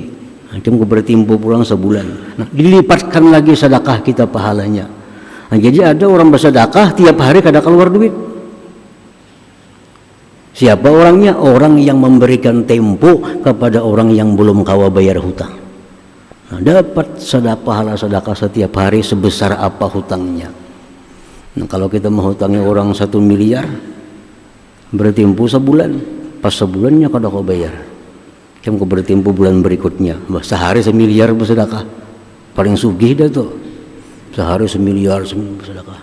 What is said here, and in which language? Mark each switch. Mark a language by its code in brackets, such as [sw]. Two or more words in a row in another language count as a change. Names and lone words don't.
[bjn] Macam ku bertempo pulang sebulan. Nah, dilipatkan lagi sedekah kita pahalanya. Nah, jadi ada orang bersedekah tiap hari kada keluar duit. [id] Siapa orangnya? [bjn] Orang yang memberikan tempo kepada orang yang belum kawa bayar hutang. [id] Nah, dapat pahala sedekah setiap hari sebesar apa hutangnya. [bjn] Nah, kalau kita menghutangi orang 1 miliar, bertempo sebulan, pas sebulannya kada kau bayar, kamu bertempo bulan berikutnya, sehari 1 miliar bersedekah, paling sugih dah tuh, sehari 1 miliar bersedekah.